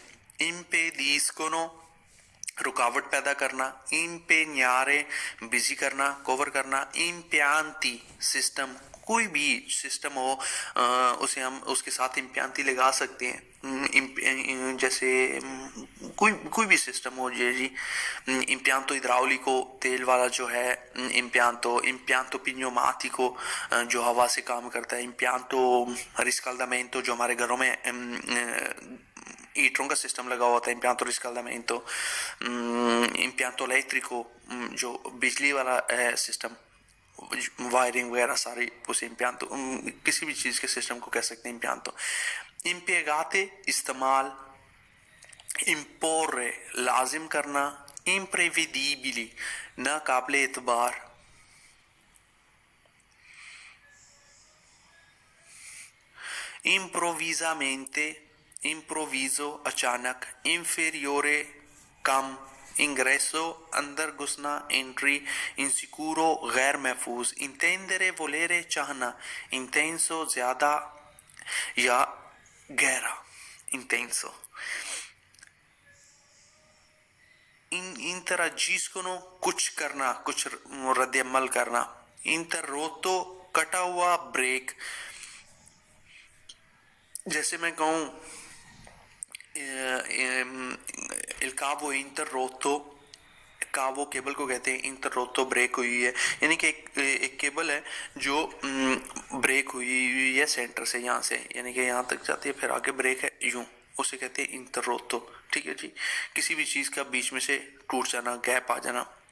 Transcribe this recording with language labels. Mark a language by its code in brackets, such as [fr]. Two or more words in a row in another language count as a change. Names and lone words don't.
[hi] impediscono रुकावट पैदा करना, impegnare बिजी करना कवर करना, impianti सिस्टम, कोई भी सिस्टम हो उसे हम उसके साथ impianti लगा सकते हैं, जैसे कोई भी सिस्टम हो जी, [it] impianto idraulico [hi] तेल वाला जो है, [it] impianto pneumatico [hi] जो हवा से काम करता है, [it] impianto riscaldamento [hi] जो हमारे घरों में हीटरों का सिस्टम लगा हुआ था, [it] impianto riscaldamento, impianto elettrico [hi] जो बिजली वाला है सिस्टम, वायरिंग वगैरह सारी उसे impianto, किसी भी चीज़ के सिस्टम को कह सकते हैं impianto। impiegate इस्तेमाल, imporre लाजिम करना, imprevedibili नाकाबिले एतबार, [it] improvvisamente improvviso [hi] अचानक, inferiore कम, ingresso अंदर घुसना, entry insicuro गैर महफूज, [it] intendere volere [hi] चाहना, intenso ज्यादा या गहरा, intenso। interagiscono कुछ करना, कुछ रद्द अमल करना, interrotto कटा हुआ ब्रेक, जैसे मैं कहूँ [it] il cavo interrotto, [hi] कावो केबल को कहते हैं, इंटररोतो ब्रेक हुई है, यानी कि एक केबल है जो ब्रेक हुई है सेंटर से, यहाँ से यानी कि यहाँ तक जाती है फिर आगे ब्रेक है यूं, इसे कहते हैं इंटररोतो. ठीक है जी, किसी भी चीज़ का बीच में से टूट जाना, गैप आ जाना.